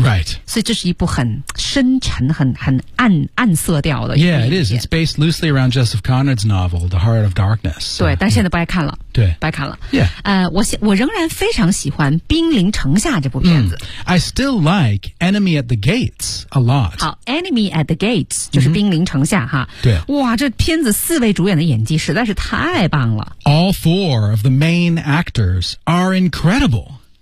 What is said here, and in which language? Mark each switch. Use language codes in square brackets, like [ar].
[en] Right. [zh] 所以这是一部很深沉、很暗色调的。 [en] Yeah, it is. It's based loosely around Joseph Conrad's novel, The Heart of Darkness. [zh] 对，但现在不爱看了。对，不爱看了。 [en] Yeah. [zh] 我仍然非常喜欢《兵临城下》这部片子。 [en] I still like Enemy at the Gates a lot. [zh] 好，《Enemy at the Gates》就是《兵临城下》哈。对。哇，这片子四位主演的演技实在是太棒了。 [en] All four of the main actors are incredible.